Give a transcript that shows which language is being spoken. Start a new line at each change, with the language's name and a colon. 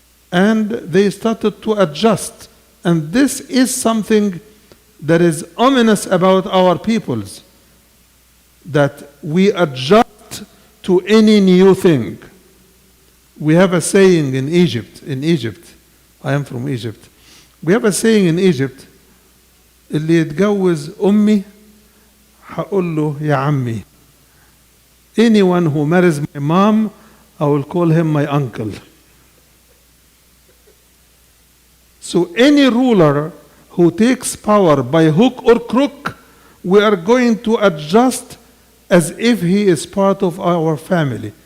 English: And they started to adjust. And this is something that is ominous about our peoples, that we adjust to any new thing. We have a saying in Egypt, I am from Egypt. We have a saying in Egypt,
Arabic: اللي يتجوز أمي هقول له يا عمي.
English: Anyone who marries my mom, I will call him my uncle. So any ruler who takes power by hook or crook, we are going to adjust as if he is part of our family.